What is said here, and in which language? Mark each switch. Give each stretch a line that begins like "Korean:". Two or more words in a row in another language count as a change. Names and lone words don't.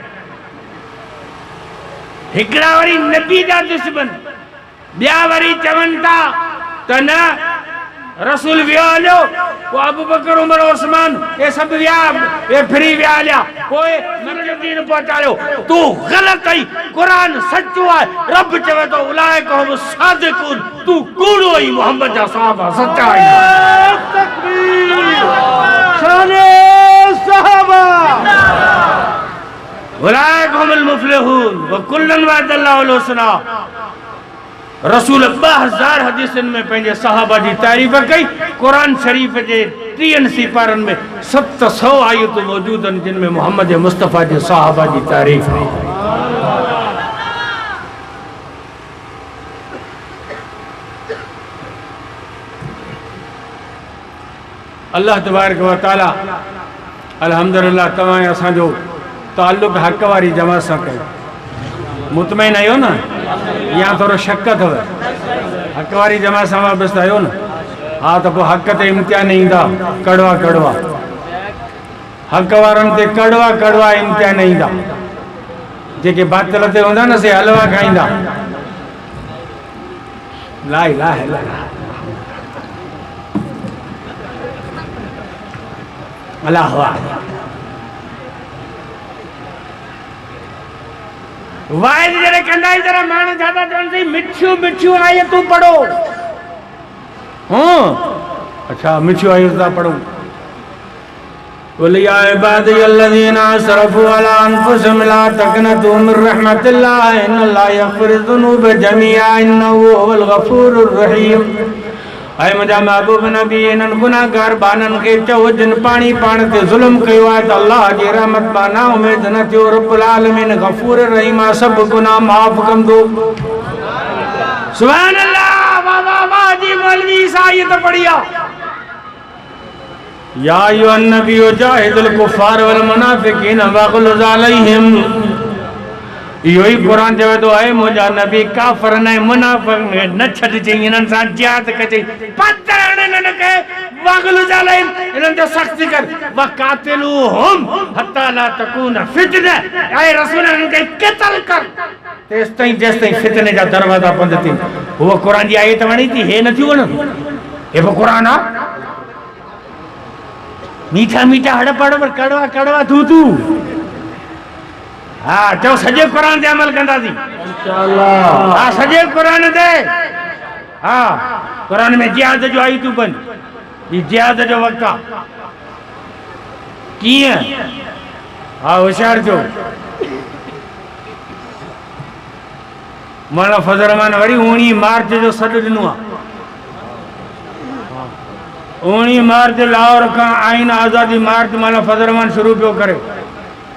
Sindhi: हिकिड़ा वरी नबी जा दुश्मन, ॿिया वरी चवनि था त न रसूल वियो हलियो, पोइ अबू बकर उमर उस्मान ये सभु विया, ये फिरी विया हलिया, पोइ नबी दीन पहुचायो। तूं ग़लति आई, क़ुरान सचो आहे। रब चवे थो
Arabic: أولئك هم الصادقون,
Sindhi: तूं कूड़ो आई। मोहम्मद जा सहाबा सच्चा आहिनि। तकबीर शाने सहाबा
Arabic: أولئك هم المفلحون وكلا وعد الله الحسنى.
Sindhi: रसूल 2000 हदीसनि में पंहिंजे सहाबा जी तारीफ़ कई। कुरान शरीफ़ जे 30 सिपारनि में 700 आयतूं मौजूद आहिनि जिन में मोहम्मद मुस्तफ़ा जे सहाबा जी तारीफ़ है।
Arabic: الله تبارك وتعالى الحمد لله
Sindhi: तव्हां असांजो ताल्लुक़ हक़ वारी जमात सां कयो। मुतमइन आहियो न या थोरो शक अथव? हक़ वारी जमात सां वाबस्तु आहियो न? हा त पोइ हक़ ते इम्तिहान ईंदा कड़वा कड़वा। हक़ वारनि ते कड़वा कड़वा इम्तिहान ईंदा। जेके बातिल ते हूंदा न से हलवा खाईंदा।
Arabic: لا إله إلا الله الله واحد
Sindhi: जड़े कंदा जरा माण्हू छा था चवनि थी मिठियूं मिठियूं आयतूं पढ़ो। अच्छा मिठियूं आयतूं था पढ़ो।
Arabic: قل يا عبادي الذين أسرفوا على أنفسهم لا تقنطوا من رحمة الله إن الله يغفر الذنوب جميعا إنه هو الغفور الرحيم.
Sindhi: ऐं मुंहिंजा महबूब नबी इन्हनि गुनाहगार बाननि खे चओ जिन पाणी पाण ते ज़ुल्म कयो आहे त अल्लाह जी रहमत मां ना उमेद न थियो। रब्बुल आलमीन गफ़ूर रहीम आहे, सभु गुनाह माफ़ कंदो।
Arabic: سبحان الله.
Sindhi: वाह वाह वाह जी मौलवी साईं त बढ़िया।
Arabic: يا أيها النبي جاهد الكفار والمنافقين واغلظ عليهم.
Sindhi: इहो ई क़ुरान चवे थो आहे मुंहिंजा नबी काफ़िर न मुनाफ़िक़ न छॾिजई, इन्हनि सां जिहाद कजई। पतण इन्हनि खे
Arabic: واغلظ عليهم,
Sindhi: इन्हनि ते सख़्ती कर।
Arabic: وقاتلوهم حتى لا تكون فتنة.
Sindhi: ऐं रसूल इन्हनि खे क़त्ल कर तेसिताईं जेसिताईं फितने जा दरवाज़ा बंदि थियनि। उहा क़ुरान जी आयत वणी थी, हे नथियूं वणनि? हे बि क़ुरान आहे। मीठा मीठा हड़पड़ पर कड़वा कड़वा थू थू। हाँ चो सजे कुरान ते अमल कंदासीं इंशाअल्लाह। हाँ सजे कुरान ते। हाँ कुरान में जिहाद जो आई तूं बन, ये जिहाद जो वक्त आ। कीअं? हाँ होशियार जो मौलाना फज़ल रहमान वरी 19 मार्च जो सॾु ॾिनो आहे। 19 मार्च लाहौर का आइन आज़ादी मार्च मौलाना फज़ल रहमान शुरू पियो करे।